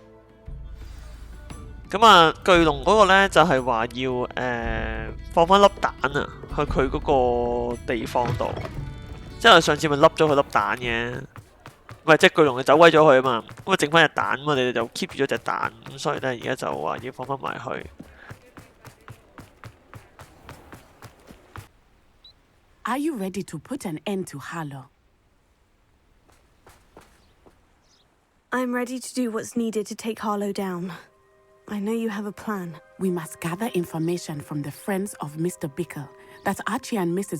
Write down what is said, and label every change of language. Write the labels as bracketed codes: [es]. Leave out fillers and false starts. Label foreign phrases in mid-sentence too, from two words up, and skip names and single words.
[yue] 咁啊，巨龍嗰個咧就係話要放翻粒蛋啊，去佢嗰個地方度。即係上次咪笠咗佢粒蛋嘅，唔係即係巨龍就走鬼咗佢啊嘛，咁啊剩翻隻蛋，咁我哋就 keep 住咗隻蛋，咁所以咧而家就話要放翻埋去。 [en] Are you ready to put an end to Harlow? I'm ready to do what's needed to take Harlow down. I know you have a plan. We must gather information from the friends of Mr. Bickle that Archie and Mrs.